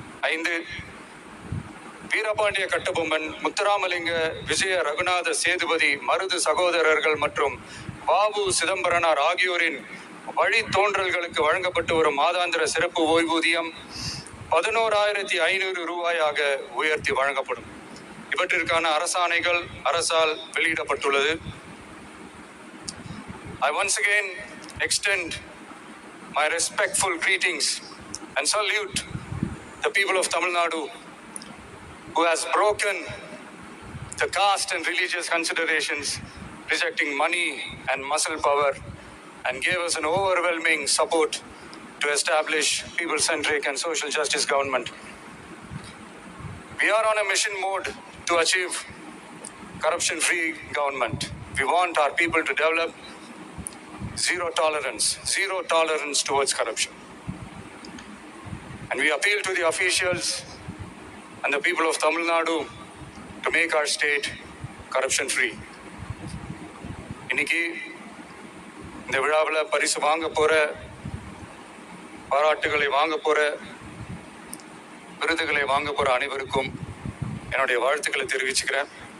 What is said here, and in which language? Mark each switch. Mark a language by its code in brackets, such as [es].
[ta] 5, வீரபாண்டிய கட்டபொம்மன், முத்துராமலிங்க, விஜய ரகுநாத சேதுபதி, மருது சகோதரர்கள் மற்றும் பாபு சிதம்பரனார் ஆகியோரின் வழித்தோன்றல்களுக்கு வழங்கப்பட்டு வரும் மாதாந்திர சிறப்பு ஓய்வூதியம் 11,500 ரூபாயாக உயர்த்தி வழங்கப்படும். இவற்றிற்கான அரசாணைகள் அரசால் வெளியிடப்பட்டுள்ளது. [en] I once again extend my respectful greetings and salute the people of Tamil Nadu who has broken the caste and religious considerations, rejecting money and muscle power, and gave us an overwhelming support to establish people-centric and social justice government. We are on a mission mode to achieve corruption-free government. We want our people to develop zero tolerance towards corruption. And we appeal to the officials and the people of Tamil Nadu to make our state corruption-free. [ta] இன்னைக்கு இந்த விழாவில் பரிசு வாங்க போற, பாராட்டுகளை வாங்க போற, விருதுகளை வாங்க போற அனைவருக்கும் என்னுடைய வாழ்த்துக்களை தெரிவிச்சுக்கிறேன்.